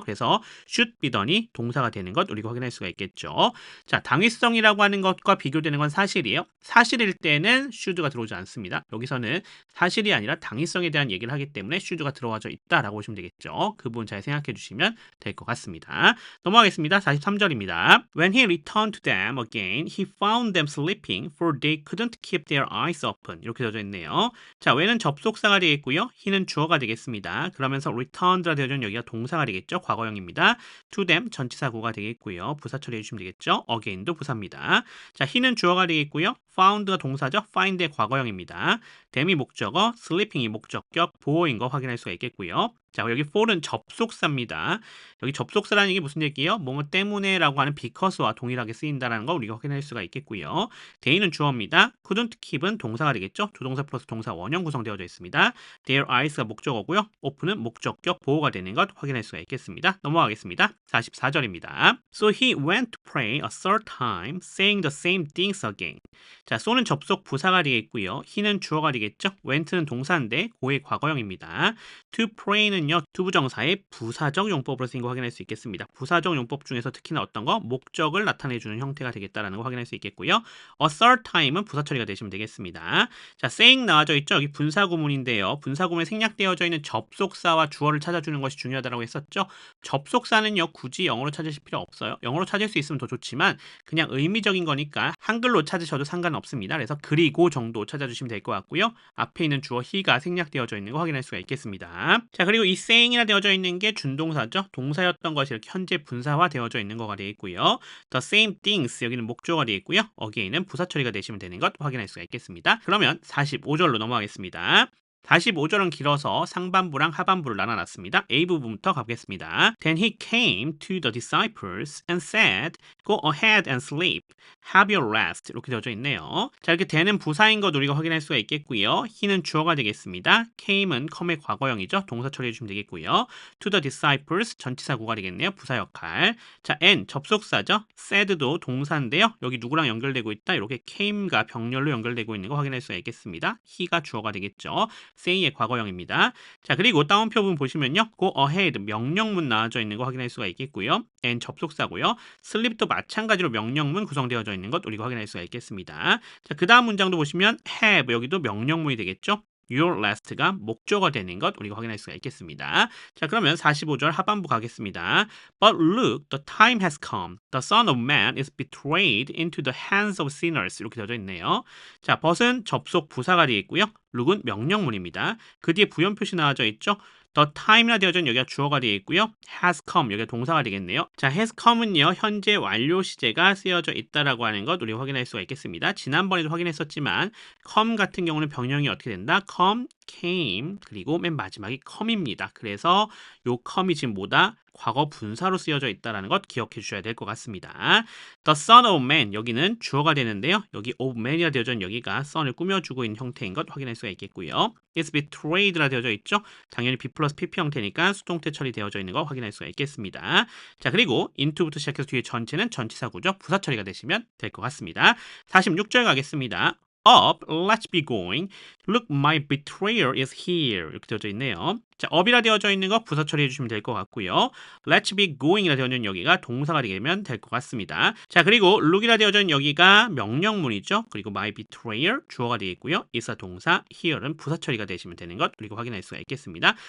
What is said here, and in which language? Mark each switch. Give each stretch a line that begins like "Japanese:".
Korean: 그래서 should be done이 동사가 되는 것 우리가 확인할 수가 있겠죠. 자, 당위성이라고 하는 것과 비교되는 건 사실이에요. 사실일 때는 should가 들어오지 않습니다. 여기서는 사실이 아니라 당위성에 대한 얘기를 하기 때문에 should가 들어와져 있다라고 보시면 되겠죠. 그 부분 잘 생각해 주시면 될 것 같습니다. 넘어가겠습니다. 43절입니다.
English: When he returned to them again, he found them sleeping, for they couldn't keep their eyes open.
Korean: 이렇게 되어져 있네요. 자, when은 접속사가 되겠고요. he는 주어가 되겠습니다. 그러면서 returned라 되어져 있는 여기가 동사가 되겠죠. 과거형입니다. to them 전치사구가 되겠고요. 부사 처리해 주시면 되겠죠. again도 부사입니다. 자, he는 주어가 되겠고요. found가 동사죠. find의 과거형입니다. them이 목적어, sleeping이 목적격, 보어인 거 확인할 수가 있겠고요. 자, 여기 for는 접속사입니다. 여기 접속사라는 게 무슨 얘기예요? 뭐뭐 때문에 라고 하는 because와 동일하게 쓰인다는 거 우리가 확인할 수가 있겠고요. they는 주어입니다. couldn't keep은 동사가 되겠죠. 조동사 플러스 동사 원형 구성되어져 있습니다. their eyes가 목적어고요. open은 목적격 보호가 되는 것 확인할 수가 있겠습니다. 넘어가겠습니다. 44절입니다.
English: So he went to pray a third time, saying the same things again.
Korean: 자, so는 접속 부사가 되겠고요. he는 주어가 되겠죠. went는 동사인데 고의 과거형입니다. to pray는 투부정사의 부사적 용법으로 쓰인 거 확인할 수 있겠습니다. 부사적 용법 중에서 특히나 어떤 거? 목적을 나타내주는 형태가 되겠다라는 거 확인할 수 있겠고요. a third time은 부사 처리가 되시면 되겠습니다. 자, saying 나와져 있죠. 여기 분사구문인데요. 분사구문에 생략되어져 있는 접속사와 주어를 찾아주는 것이 중요하다고 했었죠. 접속사는요, 굳이 영어로 찾으실 필요 없어요. 영어로 찾을 수 있으면 더 좋지만 그냥 의미적인 거니까 한글로 찾으셔도 상관없습니다. 그래서 그리고 정도 찾아주시면 될 것 같고요. 앞에 있는 주어 he가 생략되어져 있는 거 확인할 수가 있겠습니다. 자, 그리고 이 saying이라 되어져 있는 게 준동사죠. 동사였던 것이 이렇게 현재 분사화 되어져 있는 거가 되겠고요. The same things 여기는 목조가 되겠고요. again은 부사 처리가 되시면 되는 것 확인할 수가 있겠습니다. 그러면 45절로 넘어가겠습니다. 45절은 길어서 상반부랑 하반부를 나눠놨습니다. A 부분부터 가보겠습니다.
English: Then he came to the disciples and said, Go ahead and sleep. Have your rest.
Korean: 이렇게 되어져 있네요. 자, 이렇게 되는 부사인 것 우리가 확인할 수가 있겠고요. he는 주어가 되겠습니다. came은 come의 과거형이죠. 동사 처리해 주시면 되겠고요. To the disciples 전치사구가 되겠네요. 부사 역할. 자, and 접속사죠. said도 동사인데요. 여기 누구랑 연결되고 있다? 이렇게 came가 병렬로 연결되고 있는 거 확인할 수가 있겠습니다. he가 주어가 되겠죠. say의 과거형입니다. 자, 그리고 다운표 부분 보시면요. go ahead 명령문 나와져 있는 거 확인할 수가 있겠고요. and 접속사고요. sleep도 마찬가지로 명령문 구성되어져 있는 것 우리가 확인할 수가 있겠습니다. 자, 그 다음 문장도 보시면 have 여기도 명령문이 되겠죠. your last가 목적어 되는 것 우리가 확인할 수가 있겠습니다. 자, 그러면 45절 하반부 가겠습니다.
English: But look, the time has come. The Son of Man is betrayed into the hands of sinners.
Korean: 이렇게 되어져 있네요. 자, but은 접속 부사가 되겠고요. look은 명령문입니다. 그 뒤에 부연 표시 나와져 있죠. The time이라 되어져 있는 여기가 주어가 되어 있고요. has come 여기가 동사가 되겠네요. 자, has come은요. 현재 완료 시제가 쓰여져 있다라고 하는 것 우리 확인할 수가 있겠습니다. 지난번에도 확인했었지만 come 같은 경우는 병형이 어떻게 된다? come, came 그리고 맨 마지막이 come입니다. 그래서 요 come이 지금 뭐다? 과거 분사로 쓰여져 있다는 것 기억해 주셔야 될 것 같습니다. The son of man 여기는 주어가 되는데요. 여기 of man이라 되어져 있는 여기가 son을 꾸며주고 있는 형태인 것 확인할 수가 있겠고요. is betrayed라 되어져 있죠. 당연히 be 플러스 pp 형태니까 수동태 처리되어져 있는 거 확인할 수가 있겠습니다. 자, 그리고 into부터 시작해서 뒤에 전체는 전치사구죠. 부사 처리가 되시면 될 것 같습니다. 46절 가겠습니다.
English: Up, let's be going. Look, my betrayer is here.
Korean: 이렇게 되어져 있네요. 자, up이라 되어져 있는 거 부사 처리해 주시면 될 것 같고요.
English: Let's be going
Korean: 이라 되어져 있는 여기가 동사가 되면 될 것 같습니다. 자, 그리고 look이라 되어져 있는 여기가 명령문이죠. 그리고 my betrayer 주어가 되겠고요. is가 동사, here는 부사 처리가 되시면 되는 것 우리가 확인할 수가 있겠습니다.